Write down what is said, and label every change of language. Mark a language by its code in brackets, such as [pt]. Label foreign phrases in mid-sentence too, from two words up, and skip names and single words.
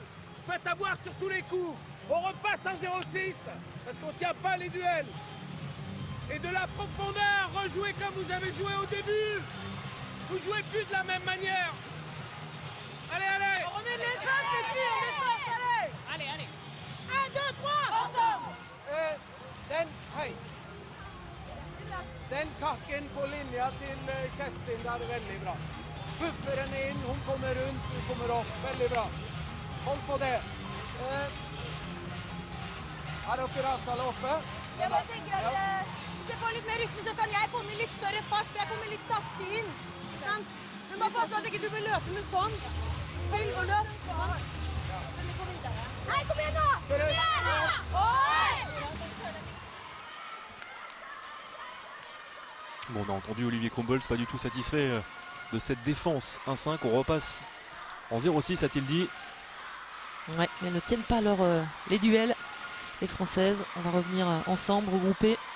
[fr] Faites avoir sur tous les coups. On repasse en 0-6 parce qu'on ne tient pas les duels. Et de la profondeur, rejouez comme vous avez joué au début. Vous jouez plus de la même manière. Allez, allez. On remet les bases et puis on défense, allez. Allez, allez. 1, 2, 3. Ensemble. [no] Den kakken på linja til Kerstin der, veldig bra. Puffer henne inn, hun kommer rundt, hun kommer opp. Veldig bra. Hold på det. Er dere avtale oppe? Jeg bare tenker at hvis jeg får litt mer rytme, så kan jeg komme i litt større fart, for jeg kommer litt sakte inn. Sant? Men bare pass på at ikke du blir løpende sånn. Spill og løp. Nei, kom igjen nå! Kom igjen nå! Oi! [fr] Bon, on a entendu Olivier Krumbolz, pas du tout satisfait de cette défense 1-5. On repasse en 0-6, a-t-il dit. Ouais, mais elles ne tiennent pas les duels, les Françaises. On va revenir ensemble, regroupés.